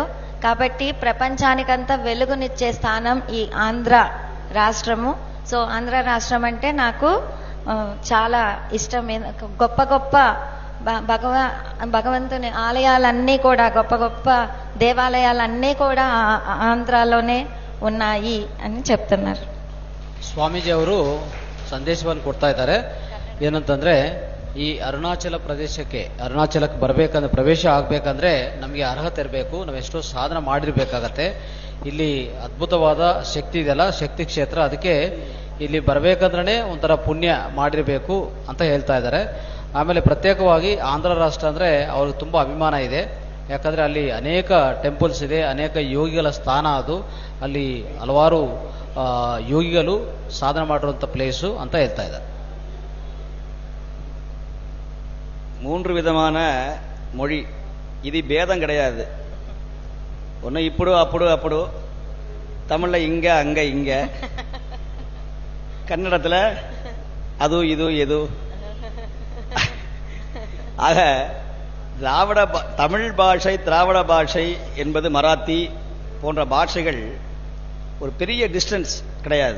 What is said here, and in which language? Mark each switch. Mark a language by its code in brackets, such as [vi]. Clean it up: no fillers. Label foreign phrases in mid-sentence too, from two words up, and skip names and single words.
[te] కాబట్టి ప్రపంచానికంతా వెలుగునిచ్చే స్థానం ఈ ఆంధ్ర రాష్ట్రము. సో ఆంధ్ర రాష్ట్రం అంటే నాకు చాలా ఇష్టం. గొప్ప గొప్ప భగవంతుని ఆలయాలన్నీ కూడా, గొప్ప గొప్ప దేవాలయాలన్నీ కూడా ఆంధ్రాలోనే ఉన్నాయి అని చెప్తున్నారు. [kn] ಸ್ವಾಮೀಜಿ ಅವರು ಸಂದೇಶವನ್ನು ಕೊಡ್ತಾ ಇದ್ದಾರೆ. ಏನಂತಂದ್ರೆ, ಈ ಅರುಣಾಚಲ ಪ್ರದೇಶಕ್ಕೆ, ಅರುಣಾಚಲಕ್ಕೆ ಬರಬೇಕಂದ್ರೆ, ಪ್ರವೇಶ ಆಗ್ಬೇಕಂದ್ರೆ ನಮಗೆ ಅರ್ಹತೆ ಇರಬೇಕು. ನಾವು ಎಷ್ಟೋ ಸಾಧನೆ ಮಾಡಿರ್ಬೇಕಾಗತ್ತೆ. ಇಲ್ಲಿ ಅದ್ಭುತವಾದ ಶಕ್ತಿ ಇದೆಯಲ್ಲ, ಶಕ್ತಿ ಕ್ಷೇತ್ರ. ಅದಕ್ಕೆ ಇಲ್ಲಿ ಬರಬೇಕಂದ್ರೆ ಒಂಥರ ಪುಣ್ಯ ಮಾಡಿರಬೇಕು ಅಂತ ಹೇಳ್ತಾ ಇದ್ದಾರೆ. ಆಮೇಲೆ ಪ್ರತ್ಯೇಕವಾಗಿ ಆಂಧ್ರ ರಾಷ್ಟ್ರ ಅಂದ್ರೆ ಅವ್ರಿಗೆ ತುಂಬಾ ಅಭಿಮಾನ ಇದೆ. ಯಾಕಂದ್ರೆ ಅಲ್ಲಿ ಅನೇಕ ಟೆಂಪಲ್ಸ್ ಇದೆ, ಅನೇಕ ಯೋಗಿಗಳ ಸ್ಥಾನ ಅದು. ಅಲ್ಲಿ ಹಲವಾರು ಯೋಗಿಗಳು ಸಾಧನೆ ಮಾಡಿರುವಂಥ ಪ್ಲೇಸು ಅಂತ ಹೇಳ್ತಾ ಇದ್ದಾರೆ. [ta] 3 விதமான மொழி, இது பேதம் கிடையாது. ஒன்று இப்படு அப்படு அப்படு, தமிழில் இங்க அங்க இங்க, கன்னடத்தில் அது இது எது. ஆக தமிழ் பாஷை, திராவிட பாஷை என்பது மராத்தி போன்ற பாஷைகள் ஒரு பெரிய டிஸ்டன்ஸ் கிடையாது.